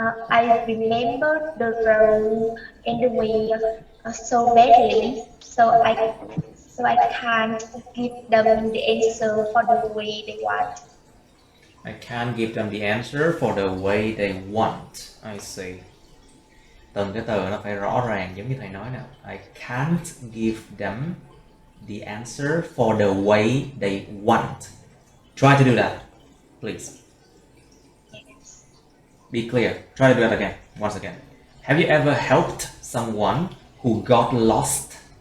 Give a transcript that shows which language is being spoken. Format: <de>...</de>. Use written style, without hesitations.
<en>I remember the road and the way so badly, so I can't give them the answer for the way they want. I can't give them the answer for the way they want. I see.</en> <vi>Từng cái từ nó phải rõ ràng giống như thầy nói nè.</vi> <en>I can't give them the answer for the way they want. Try to do that, please. Be clear. Try to do that again. Once again. Have you ever helped someone who got lost?</en>